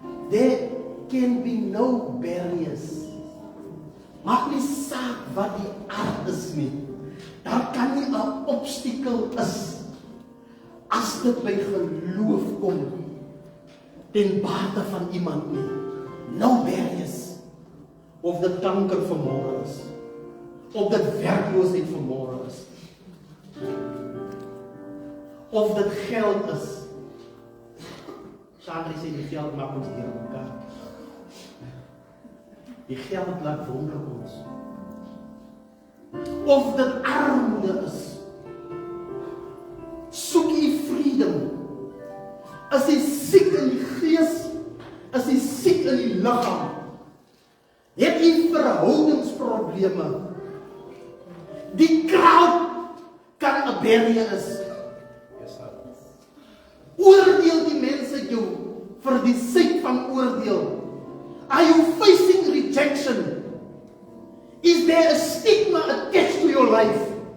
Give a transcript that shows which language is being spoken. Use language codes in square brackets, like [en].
[en] There can be no barriers. [af] Maak nie saak wat die aard is nie. Daar kan nie 'n obstakel is as dit by geloof kom ten bate van iemand nie. [en] No barriers. [af] Of dit kanker vanmôre is, of dit werkloosheid vanmôre is, of dit geld is. Sandri sê die geld maak ons deur mekaar. Die geld laat wonder ons. Of dit armoede is. Soek jy freedom. As jy siek in die gees, as jy siek in die liggaam, het jy verhoudingsprobleme. Die crowd kan 'n barrier is. Oordeel die mense jou vir die sake van oordeel. [en] Are you facing rejection? Is there a stigma attached to your life?